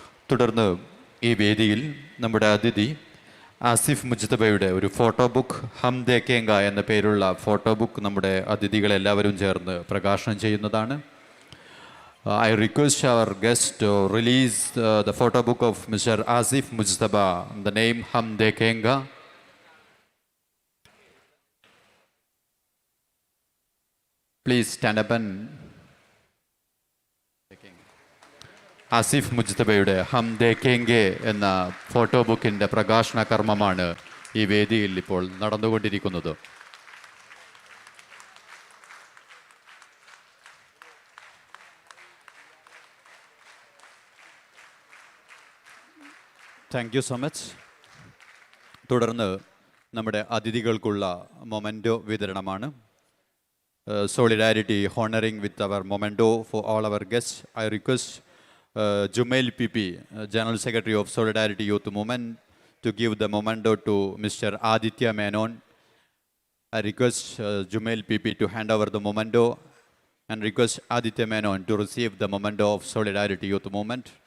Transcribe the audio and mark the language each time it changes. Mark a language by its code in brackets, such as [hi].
[ml] തുടർന്ന് ഈ വേദിയിൽ നമ്മുടെ അതിഥി ആസിഫ് മുജ്തബയുടെ ഒരു ഫോട്ടോ ബുക്ക് ഹം ദേഖേംഗ എന്ന പേരുള്ള ഫോട്ടോ ബുക്ക് നമ്മുടെ അതിഥികളെല്ലാവരും ചേർന്ന് പ്രകാശനം ചെയ്യുന്നതാണ്. [en] I request our guest to release the photo book of Mr. Asif Mujtaba, the name Hum Dekhenga. Please stand up and [ml] Asif മുജ്തബയുടെ ഹം ദേഖേംഗെ എന്ന ഫോട്ടോ ബുക്കിൻ്റെ പ്രകാശന കർമ്മമാണ് ഈ വേദിയിൽ ഇപ്പോൾ നടന്നുകൊണ്ടിരിക്കുന്നത്. [en] Thank you so much. [ml] തുടർന്ന് നമ്മുടെ അതിഥികൾക്കുള്ള മൊമെൻറ്റോ വിതരണമാണ്. [en] Solidarity honoring with our memento for all our guests. I request Jumail PP, General Secretary of Solidarity Youth Movement, to give the memento to Mr. Aditya Menon. I request Jumail PP to hand over the memento and request Aditya Menon to receive the memento of Solidarity Youth Movement.